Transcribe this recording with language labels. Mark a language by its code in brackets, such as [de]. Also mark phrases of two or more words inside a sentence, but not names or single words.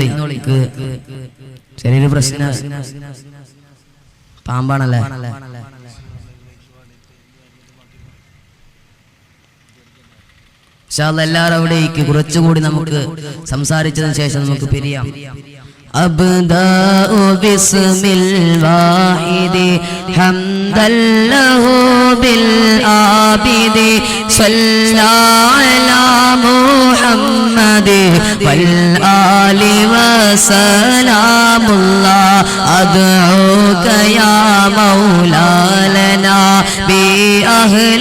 [ml] ചെറിയൊരു പ്രശ്നം, പാമ്പാണല്ലേ. എല്ലാവരും അവിടേക്ക് കുറച്ചുകൂടി നമുക്ക് സംസാരിച്ചതിന് ശേഷം നമുക്ക് പിരിയാം. [ar] أبدأ باسم الواحد حمدا له بالعابد صلى على محمد والآل وسلام الله أدعوك يا مولا لنا بأهل